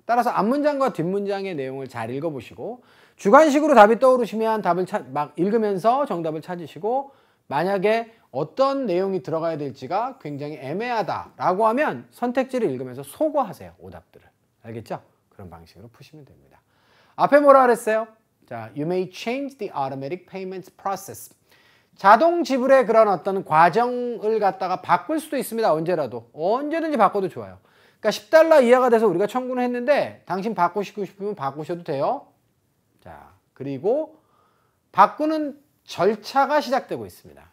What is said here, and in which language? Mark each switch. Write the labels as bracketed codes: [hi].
[ko] 따라서 앞문장과 뒷문장의 내용을 잘 읽어보시고 주관식으로 답이 떠오르시면 답을 막 읽으면서 정답을 찾으시고 만약에 어떤 내용이 들어가야 될지가 굉장히 애매하다라고 하면 선택지를 읽으면서 소거하세요. 오답들을. 알겠죠? 그런 방식으로 푸시면 됩니다. 앞에 뭐라 그랬어요? [en] 자, you may change the automatic payments process. [ko] 자동 지불의 그런 어떤 과정을 갖다가 바꿀 수도 있습니다. 언제라도. 언제든지 바꿔도 좋아요. 그러니까 10달러 이하가 돼서 우리가 청구를 했는데 당신 바꾸시고 싶으면 바꾸셔도 돼요. 자, 그리고 바꾸는 절차가 시작되고 있습니다.